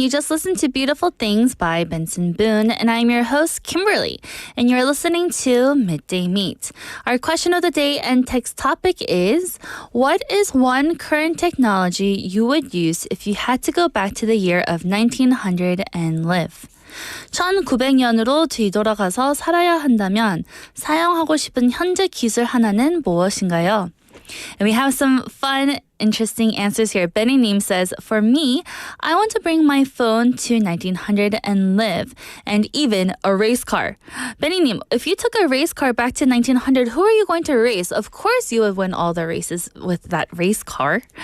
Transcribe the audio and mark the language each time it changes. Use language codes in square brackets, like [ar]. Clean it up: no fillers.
[en] You just listened to Beautiful Things by Benson Boone, and I'm your host, Kimberly, and you're listening to Midday Mate. Our question of the day and text topic is, what is one current technology you would use if you had to go back to the year of 1900 and live? [ko] 1900년으로 뒤돌아가서 살아야 한다면 사용하고 싶은 현재 기술 하나는 무엇인가요? [en] And we have some fun, interesting answers here. Benny Neem says, for me, I want to bring my phone to 1900 and live, and even a race car. Benny Neem, if you took a race car back to 1900, who are you going to race? Of course you would win all the races with that race car.